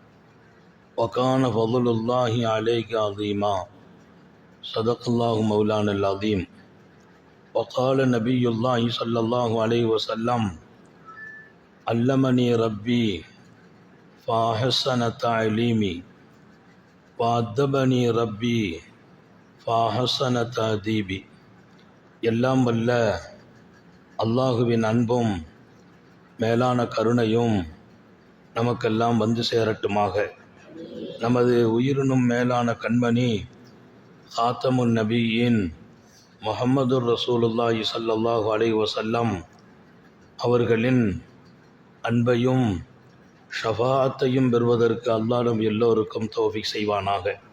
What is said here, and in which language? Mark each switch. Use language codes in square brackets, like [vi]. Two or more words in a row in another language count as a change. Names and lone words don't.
[ar] وكان فضل الله عليك عظيما صدق الله مولانا العظيم وقال نبي الله صلى الله عليه وسلم علمني ربي فأحسن تعليمي وأدبني ربي فأحسن تأديبي. [ta] எல்லாம் வல்ல அல்லாஹுவின் அன்பும் மேலான கருணையும் நமக்கெல்லாம் வந்து சேரட்டுமாக. நமது உயிரினும் மேலான கண்மணி காத்தமுன் நபியின் [ar] محمد رسول الله صلى الله عليه وسلم [ta] அவர்களின் அன்பையும் ஷஃபாஅத்தையும் பெறுவதற்கு அல்லாஹ் நம் எல்லோருக்கும் தௌஃபீக் செய்வானாக.